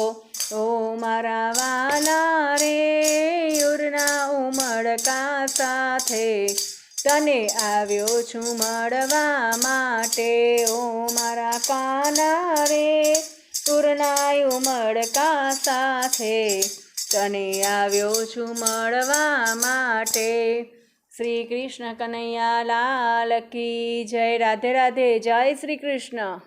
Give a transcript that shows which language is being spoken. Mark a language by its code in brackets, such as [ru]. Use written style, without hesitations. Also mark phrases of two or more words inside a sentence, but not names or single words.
[gu] ઓ મારા વાલા રે ઉરના ઉમળકા સાથે તને આવ્યો છું મળવા માટે। ઓ મારા કાના રે ઉરનાયુ મડકા સાથે તને આવ્યો છું મળવા માટે। [hi] श्री कृष्ण कन्हैया लाल की जय। राधे राधे। जय श्री कृष्ण।